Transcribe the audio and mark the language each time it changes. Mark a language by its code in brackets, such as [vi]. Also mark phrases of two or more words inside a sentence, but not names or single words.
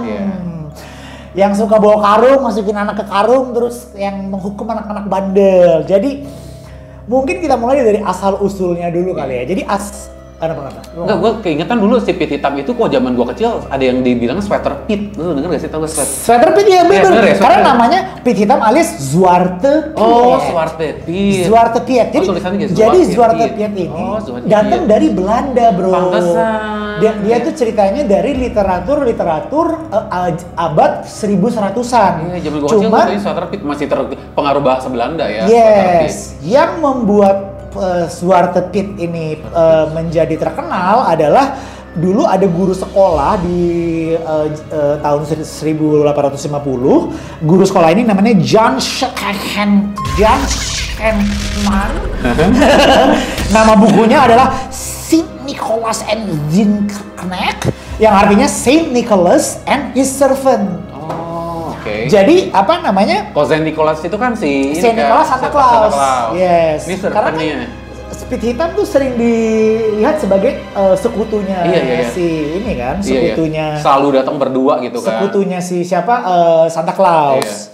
[id] Yang suka bawa karung, masukin anak ke karung, terus yang menghukum anak-anak bandel. Jadi mungkin kita mulai dari asal usulnya dulu kali ya. Jadi Kenapa? Enggak, gue keingetan dulu si Pit Hitam itu kok zaman gue kecil ada yang dibilang Sweater Pit. Lu denger gak sih? Tau gak Sweater Pit? Ya bener. Karena namanya Pit Hitam alias Zwarte Piet. Oh, Zwarte Piet. Zwarte Piet. Jadi Zwarte Piet ini datang dari Belanda, bro. Pantesan. Dia tuh ceritanya dari literatur abad 1100-an. Iya, zaman gue kecil tuh Sweater Piet masih terpengaruh bahasa Belanda ya. Yes. Yang membuat Zwarte Piet ini menjadi terkenal adalah dulu ada guru sekolah di tahun 1850. Guru sekolah ini namanya John Schenkman. Nama bukunya adalah Saint Nicholas and Zincknecht, yang artinya [en] Saint Nicholas and his servant. [id] Jadi apa namanya? Saint Nicholas itu kan Saint Nicholas Santa Claus. Yes. Ini karena kan Pit Hitam tuh sering dilihat sebagai sekutunya si ini kan, sekutunya. Selalu datang berdua gitu kan. Sekutunya si siapa? Santa Claus.